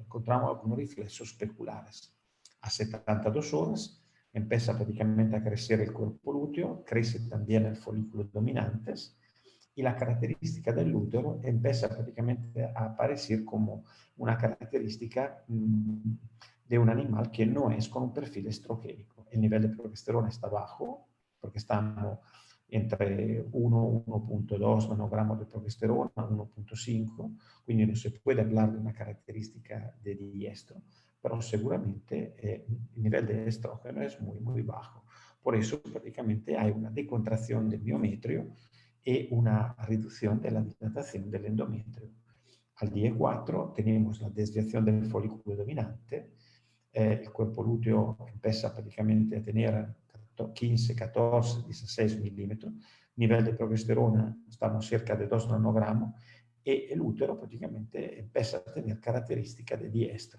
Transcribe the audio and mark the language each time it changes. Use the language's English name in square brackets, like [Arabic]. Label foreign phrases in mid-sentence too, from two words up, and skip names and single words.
[Spanish] Encontramos algunos reflejos especulares. A 72 horas empieza prácticamente a crecer el cuerpo lúteo, crece también el folículo dominante y la característica del útero empieza prácticamente a aparecer como una característica de un animal que no es con un perfil estrogénico. El nivel de progesterona está bajo, porque estamos entre 1 1.2 nanogramos de progesterona, 1.5, [Italian] quindi non si può parlare di una caratteristica di diestro, però sicuramente il livello di estrogeno è molto bajo. [Spanish] Por eso prácticamente hay una decontracción del miometrio y una reducción de la dilatación del endometrio. Al día 4 tenemos la desviación del folículo dominante, el cuerpo lúteo empieza prácticamente a tener 15, 14, 16 milímetros, nivel de progesterona estamos cerca de 2 nanogramos y el útero prácticamente empieza a tener características de diestro.